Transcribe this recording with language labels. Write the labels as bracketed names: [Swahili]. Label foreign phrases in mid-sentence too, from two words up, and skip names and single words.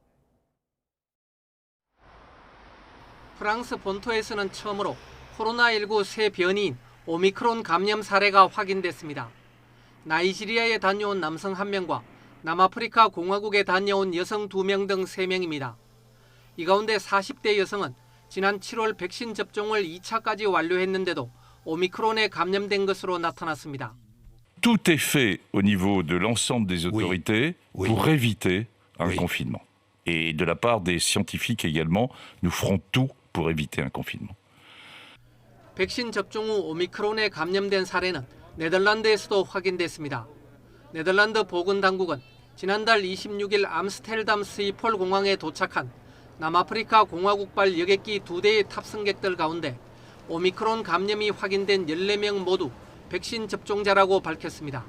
[Korean] 프랑스 본토에서는 처음으로 코로나19 새 변이인 오미크론 감염 사례가 확인됐습니다. 나이지리아에 다녀온 남성 1명과 남아프리카 공화국에 다녀온 여성 2명 등 3명입니다. 이 가운데 40대 여성은 지난 7월 백신 접종을 2차까지 완료했는데도 오미크론에 감염된 것으로 나타났습니다. [French] Tout est fait au niveau de l'ensemble des autorités pour éviter un confinement. Et de la part des scientifiques également, nous ferons tout pour éviter un confinement. [Korean] 백신 접종 후 오미크론에 감염된 사례는 네덜란드에서도 확인됐습니다. 네덜란드 보건당국은 지난달 26일 암스테르담 스히폴 공항에 도착한 남아프리카 공화국발 여객기 2대의 탑승객들 가운데 오미크론 감염이 확인된 14명 모두 백신 접종자라고 밝혔습니다.